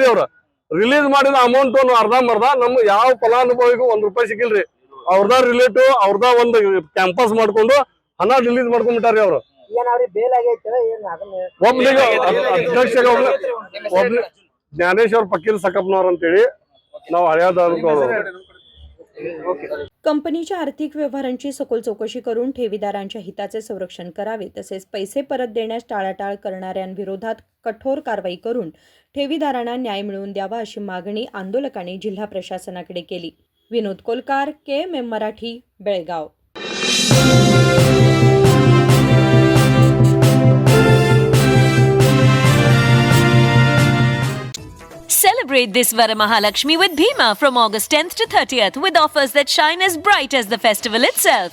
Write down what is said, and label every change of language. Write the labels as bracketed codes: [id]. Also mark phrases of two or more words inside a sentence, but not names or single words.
[kn] ಅವ್ರ ರಿಲೀಸ್ ಮಾಡಿದ ಅಮೌಂಟ್ ಅರ್ಧಂಬರ್ಧ ನಮ್ಗೆ ಯಾವ ಫಲಾನುಭವಿಗೂ ₹1 ಸಿಕ್ಕಿಲ್ರಿ. ಅವ್ರದ ರಿಲೇಟಿವ್ ಅವ್ರದ ಒಂದು ಕ್ಯಾಂಪಸ್ ಮಾಡ್ಕೊಂಡು ಹಣ ರಿಲೀಸ್ ಮಾಡ್ಕೊಂಡ್ಬಿಟ್ಟಾರಿ. ಅವ್ರು ಒಬ್ನಿಗೆ ಅಧ್ಯಕ್ಷ ಒಬ್ನಿ ಜ್ಞಾನೇಶ್ವರ್ ಪಕ್ಕೀಲ್ ಸಕಪ್ನವ್ರ ಅಂತೇಳಿ ನಾವು ಹಳೆಯದವರು. [mr] कंपनीच्या आर्थिक व्यवहारांची सखोल चौकशी करून ठेवीदारांच्या हिताचे संरक्षण करावे तसेच पैसे परत देण्यास टाळाटाळ करणाऱ्यांविरोधात कठोर कारवाई करून ठेवीदारांना न्याय मिळवून द्यावा अशी मागणी आंदोलकांनी जिल्हा प्रशासनाकडे केली. विनोद कोलकार, KMM मराठी, बेळगाव. [en] Celebrate this Varamahalakshmi with Bhima from August 10th to 30th with offers that shine as bright as the festival itself.